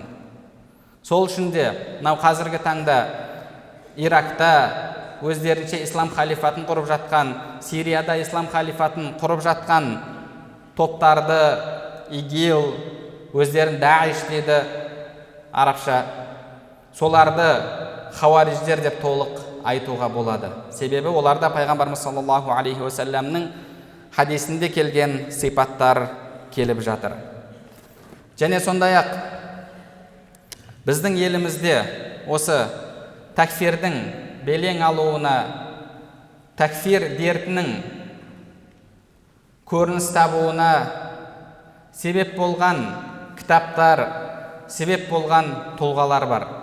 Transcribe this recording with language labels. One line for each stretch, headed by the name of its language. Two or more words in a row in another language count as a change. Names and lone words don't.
Kazakh: Сол үшін де мынау қазіргі таңда Иракта өздерінше ислам халифатын құрып жатқан, Сирияда ислам халифатын құрып жатқан топтарды ИГИЛ, өздерін Даиш дейді арабша, соларды хауариждер деп толық айтуға болады. Себебі оларда Пайғамбарымыз
Arabic: صلى الله عليه وسلم
Kazakh: хадисінде келген сипаттар келіп жатыр. Және сондай-ақ біздің елімізде осы такфирдің белең алуына, такфир дертінің көрініс табуына себеп болған кітаптар, себеп болған тұлғалар бар.